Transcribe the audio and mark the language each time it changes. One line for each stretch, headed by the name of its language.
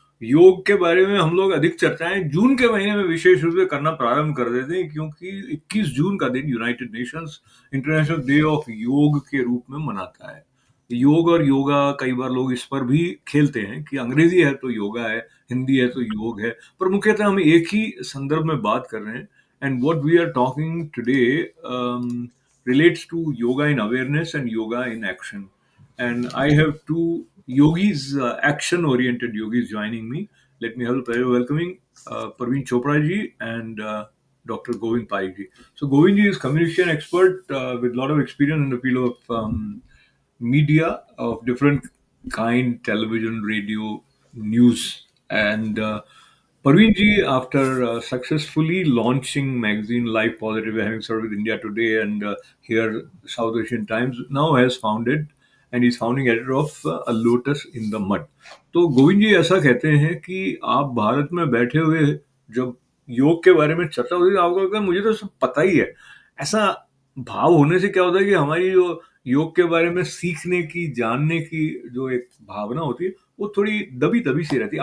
Hindi: योग के बारे में हम लोग अधिक चर्चाएँ जून के महीने में विशेष रूप से करना प्रारंभ कर देते हैं, क्योंकि 21 जून का दिन United Nations international day of योग के रूप में मनाता है। योग और योगा कई बार लोग इस पर भी खेलते हैं कि अंग्रेज़ी है तो योगा है, हिंदी है तो योग है, पर मुख्यतः हम एक ही संदर्भ में बात कर रहे हैं।
English: And what we are talking today relates to yoga in awareness and yoga in action. And I have two yogis, action oriented yogis joining me. Let me have the pleasure of welcoming Parveen Chopra ji and Dr. Govind Pai ji. So, Govind ji is communication expert with a lot of experience in the field of media of different kind, television, radio, news. And Parveen ji, after successfully launching magazine Life Positive, having served with India Today and here South Asian Times, now has founded and is founding editor of A Lotus in the Mud.
Hindi: तो गोविंद जी ऐसा कहते हैं कि आप भारत में बैठे हुए जब योग के बारे में चर्चा होती है आपको लगता है मुझे तो सब पता ही है। ऐसा भाव होने से क्या होता है कि हमारी जो योग के बारे में सीखने की, जानने की जो एक भावना होती है, वो थोड़ी दबी-दबी सी रहती है।